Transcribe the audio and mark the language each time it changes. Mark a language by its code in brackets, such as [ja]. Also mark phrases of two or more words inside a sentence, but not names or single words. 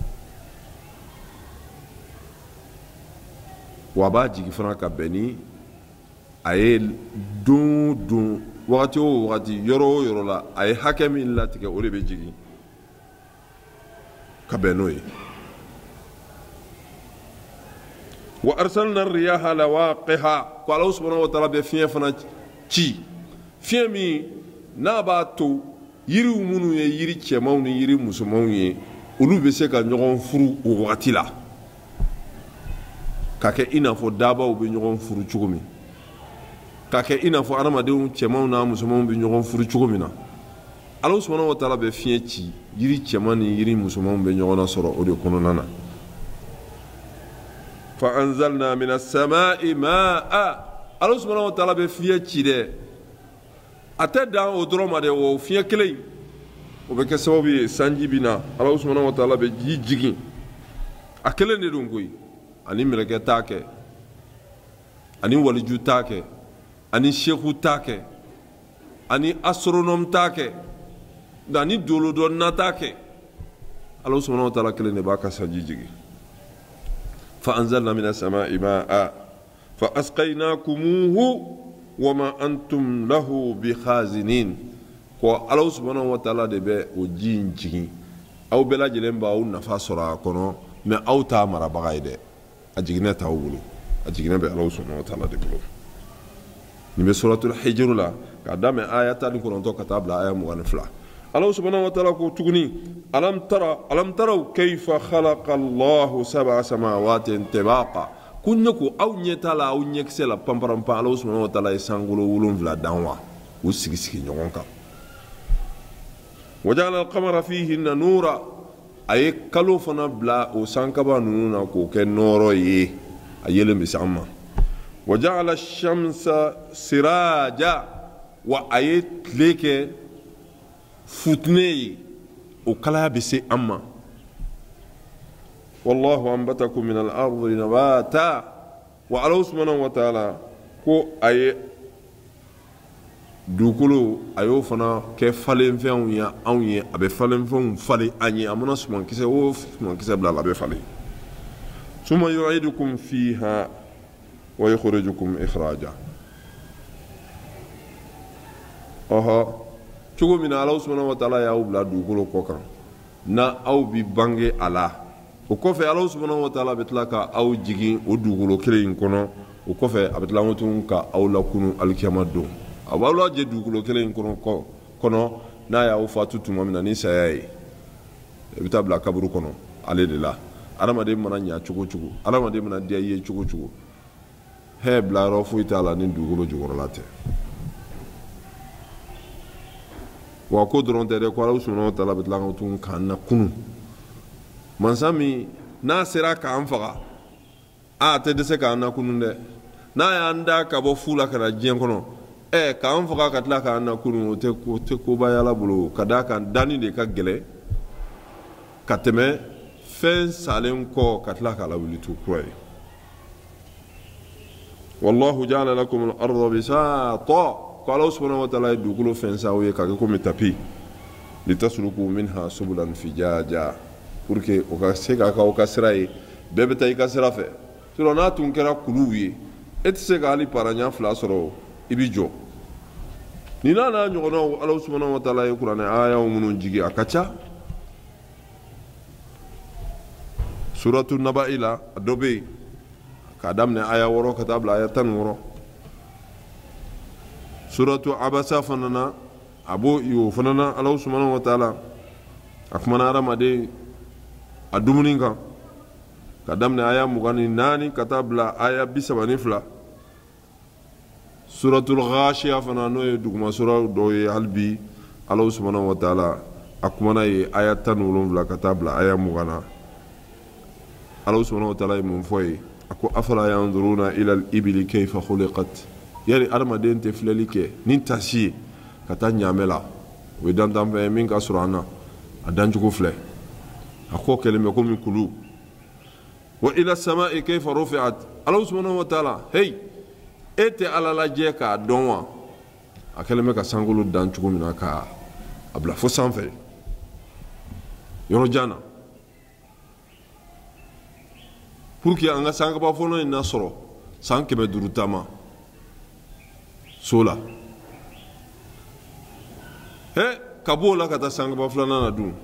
[bm] wa a b'a jigi fana ka bɛn ni a ye don o don wagati o wagati yɔrɔ o yɔrɔ la a ye hakɛ min latigɛ o de bɛ jigin ka bɛn n'o ye [ar] و أرسلنا الرياح لواقح [bm] ko [ar] الله سبحانه و تعالى [bm] be fiɲɛ fana ci fiɲɛ min n'a b'a to yiriw minnu ye yiri cɛmanw ni yiri musomanw ye olu bɛ se ka ɲɔgɔn furu o wagati la ka kɛ i n'a fɔ dabaw bɛ ɲɔgɔn furu cogo min ka kɛ i n'a fɔ adamadenw cɛmanw n'a musomanw bɛ ɲɔgɔn furu cogo min na [ar] الله سبحانه و تعالى [bm] bɛ fiɲɛ ci yiri cɛman ni yiri musomanw bɛ ɲɔgɔn na sɔrɔ o de kɔnɔna na [ar] ف أنزلنا من السماء ماء الله سبحانه و تعالى [bm] bɛ fiɲɛ ci dɛ a tɛ dan o dɔrɔn ma dɛ o fiɲɛ kelen o bɛ kɛ sababu ye sanji bɛ na [ar] الله سبحانه و تعالى [bm] bɛ ji jigin a kelen de don koyi ani mɛlɛkɛ t'a kɛ ani waliju t'a kɛ ani seku t'a kɛ ani astronome t'a kɛ ani dolodɔnna t'a kɛ [ar] الله سبحانه و تعالى [bm] kelen de b'a ka sanji jigin [ar] ف أنزلنا من السماء ماء ف أسقيناكموه و ما أنتم له بخازنين [bm] ko [ar] الله سبحانه و تعالى [bm] de bɛ o ji in jigin aw bɛɛ lajɛlen b'aw nafa sɔrɔ a kɔnɔ mais aw t'a marabaga ye dɛ a jiginɛ t'aw bolo a jiginɛ bɛ [ar] الله سبحانه و تعالى [bm] de bolo nin bɛ suratul hijr la k'a daminɛ aya 19 ka taa bila aya 22 [ar] الله سبحانه و تعالى [bm] ko tuguni [ar] ألم تروا كيف خلق الله سبع سماوات طباقا [bm] kunye ko aw ɲɛta la aw ɲɛkisɛ la panparanpan [ar] الله سبحانه و تعالى [bm] ye sankolo 7 dan wa u sigi ɲɔgɔn kan [ar] و جعل القمر فيهن نورا [bm] a ye kalo fana bila o sankaba ninnu na k'o kɛ nɔɔrɔ ye a yelen bɛ se an ma [ar] و جعل الشمس سراجا [bm] wa a ye tile kɛ futune ye o kalaya bɛ se an ma [ar] و الله أنبتكم من الأرض نباتا و الله سبحانه و تعالى [bm] ko a ye dugukolo a y'o fana kɛ falenfɛnw ye anw ye a bɛ falenfɛnw falen an ye a mana sumankisɛ o sumankisɛ bila a bɛ falen [ar] ثم يعيدكم فيها و يخرجكم إخراجا [bm] cogo min na [ar] الله سبحانه و تعالى [bm] y'aw bila dugukolo kɔ kan na aw bi bange a la o kɔfɛ [ar] الله سبحانه و [bm] ta'ala bɛ tila ka aw jigin o dugukolo kelen in kɔnɔ o kɔfɛ a bɛ tila tun ka aw lakunu alikiyama don a b'aw lajɛ dugukolo kelen in kɔnɔ n'a y'aw fatu tuma min na ni saya ye i bɛ taa bila kaburu kɔnɔ ale de la adamaden mana ɲa cogo cogo adamaden mana diya i ye cogo cogo hɛ bila yɔrɔ foyi t'a la ni dugukolo jukɔrɔla tɛ wa ko dɔrɔn tɛ dɛ ko [ar] الله سبحانه و تعالى [bm] bɛ tila ka tun k'an na kunu mansa min n'a sera k'an faga a tɛ dɛsɛ k'an na kunu dɛ n'a y'an da ka bɔ fu la ka na diɲɛ kɔnɔ k'an faga ka tila k'an na kunu o tɛ koba ye Ala bolo ka d'a kan danni de ka gɛlɛn ka tɛmɛ fɛn salen kɔ ka tila k'a lawuli tu kura ye [ar] و الله جعل لكم الأرض بساطا [bm] ko [ar] الله سبحانه و تعالى [bm] ye dugukolo fɛn sa aw ye k'a kɛ komi tapi [ar] لتسلكوا منها سبلا فجاجا [fr] pour que [bm] o ka se k'a k'aw ka sira ye bɛɛ bɛ taa i ka sira fɛ sinon n'a tun kɛra kuluw ye e tɛ se ka hali paraɲa 2 sɔrɔ i bi jɔ nin n'a ɲɔgɔnnaw [ar] الله سبحانه و تعالى [bm] ye kuranɛ ayaw minnu jigi a ka ca suratu naba'i la a dɔ bɛ yen k'a daminɛ aya 6 ka taa bila aya 16 suratu abasa fana na a b'o o fana na [ar] الله سبحانه و تعالى [bm] a kumana hadamaden a dumuni kan ka daminɛ aya 24 ka taa bila aya 32 suratul ghashiya fana n'o ye duguma sura dɔ ye hali bi [ar] الله سبحانه و تعالى [bm] a kumana ye aya 17 ka taa bila aya 20 na [ar] الله سبحانه و تعالى [bm] ye mun fɔ ye a ko [ar] أفلا ينظرون إلى الإبل كيف خلقت [bm] yari adamaden tɛ filɛli kɛ ni tasi ye ka taa ɲaamɛ la o ye dantanfɛn ye min ka sɔrɔ an na a dancogo filɛ a kɔ kɛlen bɛ komi kulu [ar] و إلى السماء كيف رفعت الله سبحانه و تعالى [bm] hey e tɛ Ala lajɛ k'a dɔn wa a kɛlen bɛ ka sankolo dan cogo min na ka a bila fo sanfɛ yɔrɔ jan na [fr] pour que [bm] an ka sankaba fɔlɔ in na sɔrɔ san 500 taama so la ka b'o la ka taa sankaba 2nan na dun